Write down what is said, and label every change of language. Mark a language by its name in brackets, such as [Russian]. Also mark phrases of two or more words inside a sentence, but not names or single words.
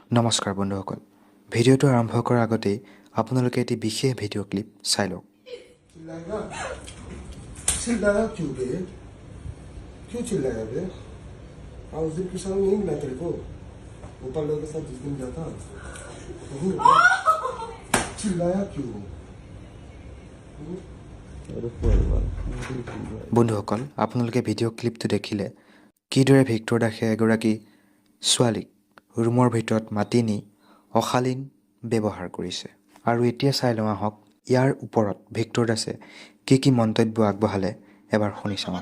[Assamese] নমস্কাৰ বন্ধুসকল ভিডিঅ'টো আৰম্ভ কৰাৰ আগতে আপোনালোকে এটি বিশেষ [English] video clip [Assamese] চাই লওক [Hindi] चिल्लाएगा चिल्लाया क्यों बे क्यों चिल्लाया बे उस दिन के साथ नहीं मिला तेरे को गोपाल लोग के साथ जिस दिन गया था वही चिल्लाया क्यों [Assamese] বন্ধুসকল আপোনালোকে ভিডিঅ' ক্লিপটো দেখিলে কিদৰে ভিক্টৰ দাসে এগৰাকী ছোৱালীক ৰুমৰ ভিতৰত মাতি নি অশালীন ব্যৱহাৰ কৰিছে আৰু এতিয়া চাই লওঁ আহক ইয়াৰ ওপৰত ভিক্টৰ দাসে কি মন্তব্য আগবঢ়ালে এবাৰ শুনি চাওঁ